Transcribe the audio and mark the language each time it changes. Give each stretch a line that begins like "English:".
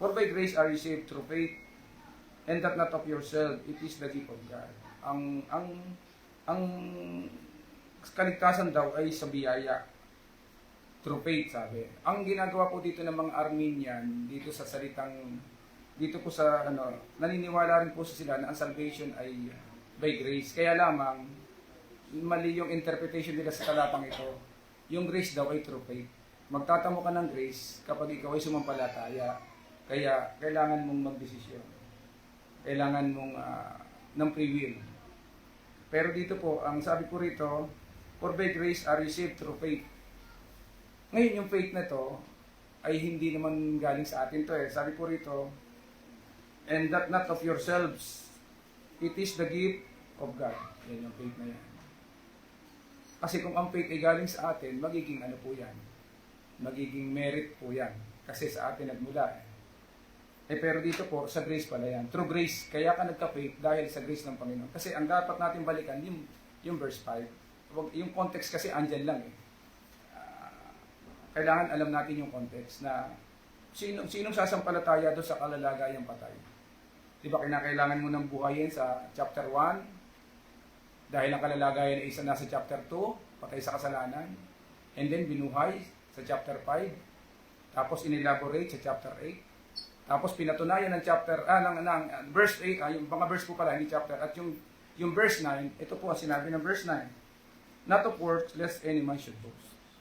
English: For by grace are you saved through faith, and that not of yourself, it is the gift of God.
Filipino: Ang kaligtasan daw ay sa biyaya.
English: Through faith,
Filipino: sabi. Ang ginagawa po dito ng mga Armenian dito sa salitang dito po sa naniniwala rin po sila na ang salvation ay by grace. Kaya lamang, mali yung interpretation nila sa talatang ito. Yung grace daw ay through faith. Magtatamo ka ng grace kapag ikaw ay sumampalataya. Kaya kailangan mong magdesisyon. kailangan mong ng free will. Pero dito po, ang sabi po rito,
English: for by grace are received through faith.
Filipino: Ngayon yung faith na to ay hindi naman galing sa atin to eh. Sabi po rito,
English: and that not of yourselves, it is the gift of God.
Filipino: Yan yung faith na yan. Kasi kung ang faith ay galing sa atin, magiging ano po yan? Magiging merit po yan. Kasi sa atin nagmula eh. Pero dito po, sa grace pala yan.
English: Through grace,
Filipino: kaya ka nagka-faith dahil sa grace ng Panginoon. Kasi ang dapat natin balikan, yung verse 5. Yung context kasi andyan lang eh. Kailangan alam natin yung context na sinong sasampalataya doon sa kalalagayang patay. Di ba kinakailangan mo ng buhayin sa chapter 1? Dahil ang kalalagayan ay isa nasa chapter 2, patay sa kasalanan. And then binuhay sa chapter 5. Tapos inelaborate sa chapter 8. Tapos pinatunayan ng chapter, ng verse 8, yung mga verse po pala, hindi chapter. At yung verse 9, ito po ang sinabi ng verse 9.
English: Not of works, lest any man should boast.